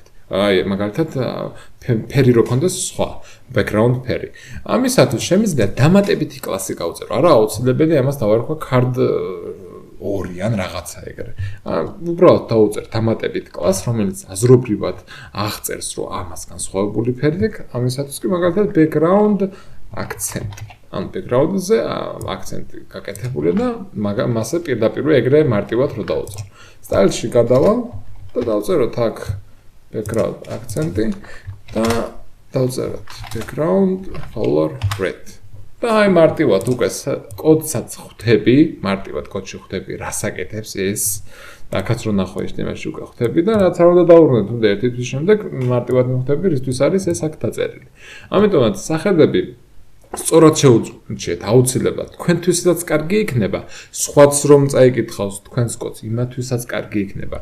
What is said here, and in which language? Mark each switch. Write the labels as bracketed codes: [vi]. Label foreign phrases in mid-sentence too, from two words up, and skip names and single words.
[ka] აი მაგალითად ფერი რო ქონდეს სხვა background ფერი. ამისათვის შემიძლია დამატებითი კლასი გავწერო. არა აუცილებელი ამას დავარქვა card 2 ან რაღაცა ეგრე. უბრალოდ დავუწერ დამატებით კლასს, რომელიც აზრობრივად აღწერს, რომ ამას განსხვავებული ფერი აქვს. ამისათვის კი მაგალითად [en] background accent. [ka] ან background-ზე აქცენტი გაკეთებულია და მასე პირდაპირ ეგრე მარტივად რო დავუწერ. სტაილში გადავალ და დავწეროთ აქ background აქცენტი და დავწეროთ [en] background color red. [ka] და აი მარტივად უკვე კოდსაც ხვდები, მარტივად კოდში ხვდები, რასაკეთებს ეს. აქაც რო ნახო HTML-ში უკვე ხვდები და რაც არ უნდა დაუბრუნდეთ, უნდა ერთი თვის შემდეგ მარტივად მიხვდები, რისთვის არის ეს აქ დაწერილი. ამიტომაც სახელები სწორად შეუძლიათ აუცილებლად თქვენთვისაც კარგი იქნება, სხვაც რომ წაიკითხავს თქვენს კოდს, იმათვისაც კარგი იქნება.